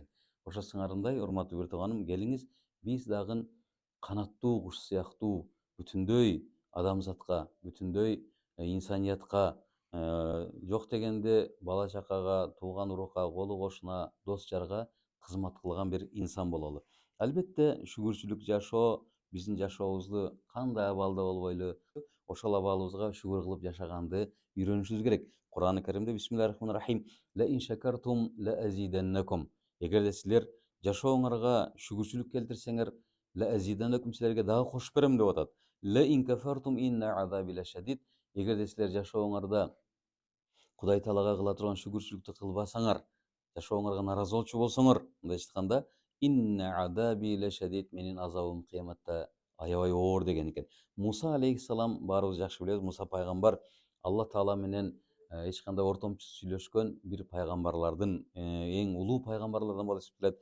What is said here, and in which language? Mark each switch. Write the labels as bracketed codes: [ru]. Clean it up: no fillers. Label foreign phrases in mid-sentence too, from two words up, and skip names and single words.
[ky] Ошо сыңарындай, урматтуу бир тууганым, келиңиз биз дагы канаттуу куш сыяктуу бүтүндөй адамзатка, бүтүндөй инсаниятка, жок дегенде бала чакага, тууган урукка, колу кошуна, дос жарга кызмат кылган бир инсан бололу. Албетте, шүгүрчүлүк жашоо биздин жашообузду кандай абалда болбойлу, ошол абалыбызга шүгүр кылып жашаганды үйрөнүшүбүз керек. [ar] Кур'ан-ы Каримде بسم الله الرحمن الرحيم: لئن شكرتم لأزيدنكم. [ky] Эгерде силер жашооңорго шүгүрчүлүк келтирсеңер, [ar] لأزيدنكم, [ky] силерге дагы кошуп берем деп атат. [ar] لئن كفرتم إن عذابي لشديد. [ky] Эгерде силер жашооңордо Кудай Таалага кыла турган шүгүрчүлүктү кылбасаңар, жашооңорго наразы болчу болсоңор, мындайча айтканда, [ar] إن عذابي لشديد, [ky] менин азабым кыяматта аябай оор деген экен. Муса алейхиссалам, баарыбыз жакшы билебиз, Муса пайгамбар Алла Таала менен эч кандай ортомчусуз сүйлөшкөн бир пайгамбарлардын эң улуу пайгамбарлардан болуп эсептелет.